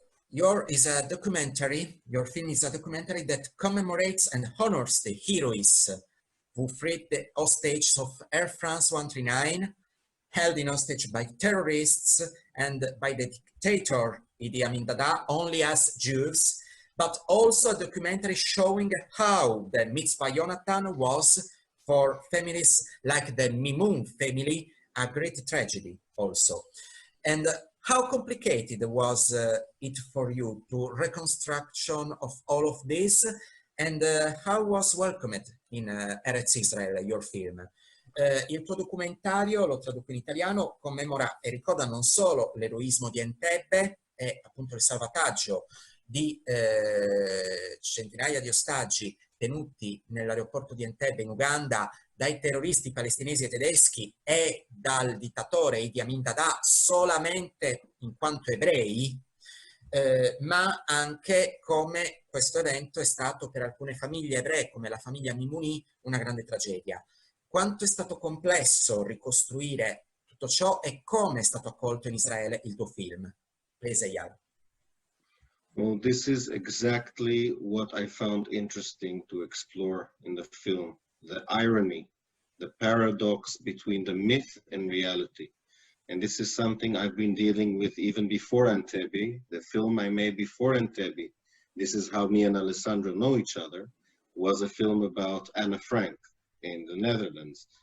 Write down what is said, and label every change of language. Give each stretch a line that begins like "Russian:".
English: Your film is a documentary that commemorates and honors the heroes who freed the hostages of Air France 139, held in hostage by terrorists and by the dictator Idi Amin Dada only as Jews, but also a documentary showing how the Mitzvah Yonatan was for families like the Mimouni family a great tragedy also. And how complicated was it for you to reconstruction of all of this, and how was welcomed in Eretz Israel, your film?
Italian: Il tuo documentario, lo traduco in italiano, commemora e ricorda non solo l'eroismo di Entebbe e appunto il salvataggio di centinaia di ostaggi tenuti nell'aeroporto di Entebbe in Uganda dai terroristi palestinesi e tedeschi e dal dittatore Idi Amin Dada solamente in quanto ebrei, ma anche come questo evento è stato per alcune famiglie ebree, come la famiglia Mimouni, una grande tragedia. Quanto è stato complesso ricostruire tutto ciò e come è stato accolto in Israele il tuo film?
English: Please, Eyal. Well, this is exactly what I found interesting to explore in the film. The irony, the paradox between the myth and reality. And this is something I've been dealing with even before Entebbe. The film I made before Entebbe, this is how me and Alessandro know each other, was a film about Anne Frank in the Netherlands.